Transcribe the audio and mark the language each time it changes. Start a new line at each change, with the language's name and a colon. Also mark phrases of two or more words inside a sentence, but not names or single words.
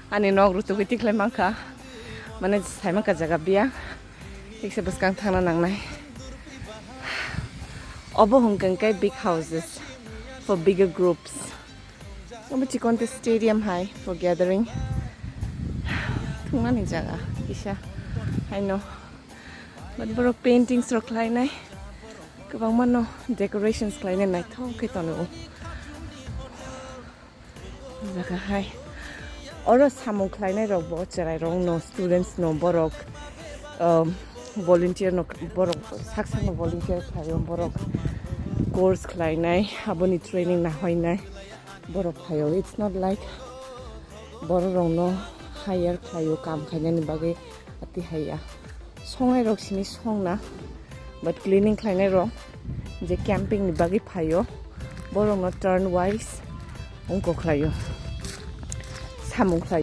Turkic languages: ani nog rutu kitik lai mangka mane sai mangka jaga biang tikse buskang thangna nangnai obo hongkang kai
English: big houses for bigger groups
Turkic languages: obo chikon te stadium hai
English: for gathering
Turkic languages: thungna ni jaga isa
English: I know but bro paintings
Turkic languages: ro klai nai kabang mano decorations klai nai Naithok ke tonu jaga hai oro samung klai nai rok bo cherai rong no students no borok volunteer no borok saksa no volunteer khayo borok course klai nai aboni training na hoi nai borok khayo
English: it's not like
Turkic languages: borok rong no hire khayo kam khaina ni bage ati haya songai rok sini songna
English: but cleaning
Turkic languages: klai nai rok je camping ni bage phayo borok no
English: turn wise
Turkic languages: ongko khayo samung klai